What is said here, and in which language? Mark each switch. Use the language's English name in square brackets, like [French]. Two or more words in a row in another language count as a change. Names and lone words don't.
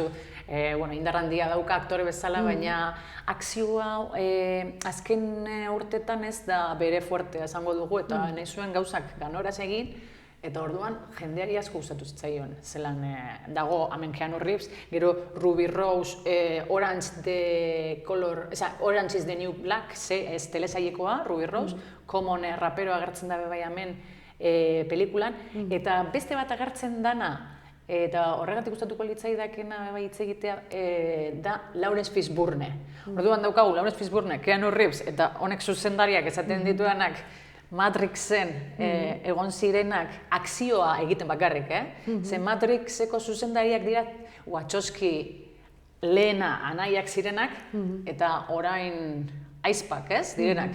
[Basque] Indar handia dauka aktore bezala, baina akzioa azken urtetan ez da bere fuertea esango dugu, eta nahi zuen gauzak ganoraz egin, eta orduan jendeari asko gustatu zitzaion. Zelan dago hemen Keanu Reeves, gero Ruby Rose, Orange is the New Black, ez telesailekoa, Ruby Rose, Common rapero agertzen dabe bai hemen pelikulan, eta beste bat agertzen dana, eta horregatik gustatuko litzaidakena hitz egitea da Lawrence Fishburne. Orduan daukagu Lawrence Fishburne, Keanu Reeves, eta honek zuzendariak esaten dituenak Matrixen egon zirenak akzioa egiten bakarrik, Ze Matrixeko zuzendariak dira Wachowski lehena anaiak zirenak, eta orain aizpak, direnak.